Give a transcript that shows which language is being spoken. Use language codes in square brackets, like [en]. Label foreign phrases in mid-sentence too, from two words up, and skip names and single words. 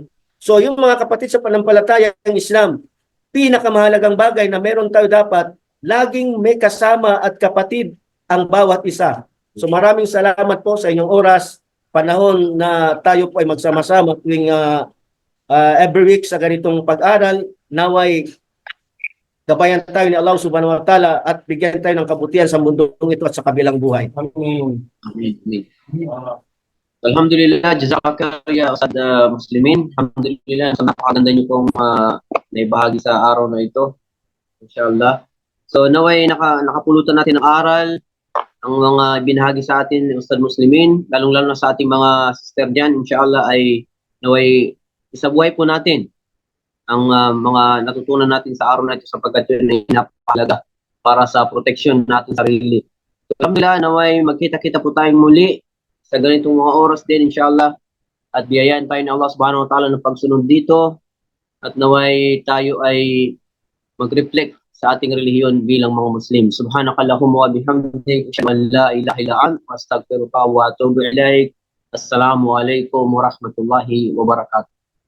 [tl] So yung mga kapatid sa panampalatayang Islam, pinakamahalagang bagay na meron tayo dapat, laging may kasama at kapatid ang bawat isa. So maraming salamat po sa inyong oras, panahon na tayo po ay magsama-sama tuwing [en] every week [tl] sa ganitong pag-aral. Naway gabayan tayo ni Allah [ar] سبحانه وتعالى [tl] at bigyan tayo ng kabutihan sa mundong ito at sa kabilang buhay. Amin. Amin. [ar] الحمد لله، جزاك الله يا أستاذ Muslimin. [tl] Alhamdulillah, so napakaganda niyo pong naibahagi sa araw na ito. Inshallah. So naway nakapulutan natin ang aral, ang mga binahagi sa atin ni Ustad Muslimin, lalong-lalo na sa ating mga sister diyan. Inshallah ay naway isabuhay po natin ang mga natutunan natin sa araw na ito sapagkat yun ay napakahalaga para sa proteksyon natin sa sarili. So, alhamdulillah, naway magkita-kita po tayong muli sa ganitong mga oras din, inshallah. At biyayaan tayo ng Allah [ar] سبحانه وتعالى [tl] ng pagsunod dito. At naway tayo ay mag-reflect sa ating relihiyon bilang mga Muslim. [ar] سبحانك اللهم وبحمدك، أشهد أن لا إله إلا أنت، أستغفرك وأتوب إليك. السلام عليكم ورحمة الله وبركاته.